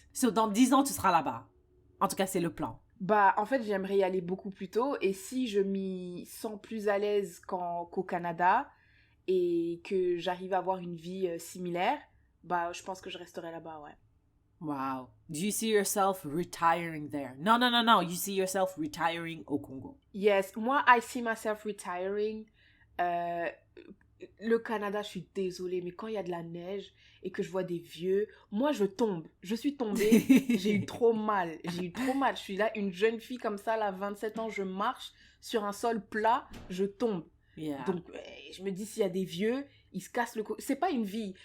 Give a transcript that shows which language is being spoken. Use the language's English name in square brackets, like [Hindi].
[French] So, dans 10 ans, tu seras là-bas. En tout cas, c'est le plan. Bah, en fait, j'aimerais y aller beaucoup plus tôt. Et si je m'y sens plus à l'aise qu'au Canada et que j'arrive à avoir une vie similaire, bah, je pense que je resterai là-bas, ouais. [English] Wow. Do you see yourself retiring there? No. You see yourself retiring [French] au Congo. [English] Yes, moi, I see myself retiring. [French] Le Canada, je suis désolée, mais quand il y a de la neige et que je vois des vieux, moi, je tombe. Je suis tombée, j'ai eu trop mal. Je suis là, une jeune fille comme ça, là, 27 ans, je marche sur un sol plat, je tombe. [English] Yeah. [French] Donc, je me dis, s'il y a des vieux, ils se cassent le cou. C'est pas une vie.